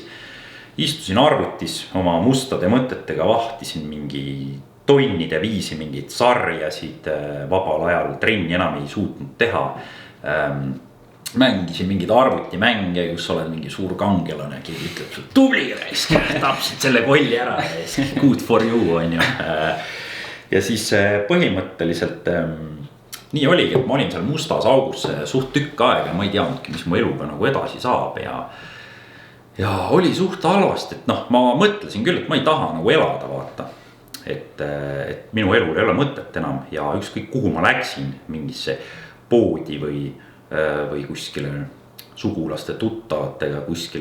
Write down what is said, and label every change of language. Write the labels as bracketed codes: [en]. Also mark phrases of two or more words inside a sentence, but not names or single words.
[et] Istusin arvutis oma mustade mõtetega, vahtisin mingi tonnide viisi mingeid sarjasid, vabal ajal trenni enam ei suutnud teha. Mängisin mingid arvutimänge, kus oled mingi suur kangelane, keegi ütleb sul tubli raisk, tapsid selle kolli ära, [en] good for you, [et] on ju. Ja siis põhimõtteliselt nii oligi, et ma olin seal mustas augus suht tükk aega, ma ei teadnudki, mis mu eluga nagu edasi saab ja oli suht halvast, et ma mõtlesin küll, et ma ei taha nagu elada, vaata. Et minu elul ei ole mõtet enam ja ükskõik kuhu ma läksin mingisse poodi või kuskile sugulaste tuttavatega kuskile.